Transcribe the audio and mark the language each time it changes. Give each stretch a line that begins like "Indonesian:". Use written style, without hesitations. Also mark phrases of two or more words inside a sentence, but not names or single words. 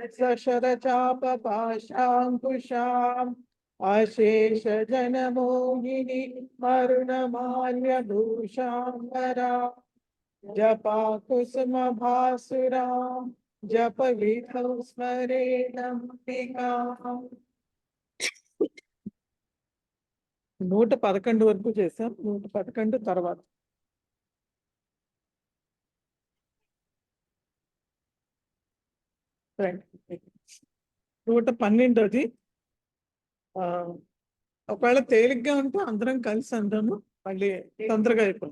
Sanskrit: सशरचापपाशाङ्कुशाम् अशेषजनमोहिनी मरुणमाल्यभूषाम्बरा जपा कुसुम भासुरां जप विधौ स्मरेणंबिकां।
Telugu: 111 వరకు చేశాం. 111 తర్వాత 112ది. ఒకవేళ తేలిగ్గా ఉంటే అందరం కలిసి అందాము, మళ్ళీ తొందరగా అయిపోయింది.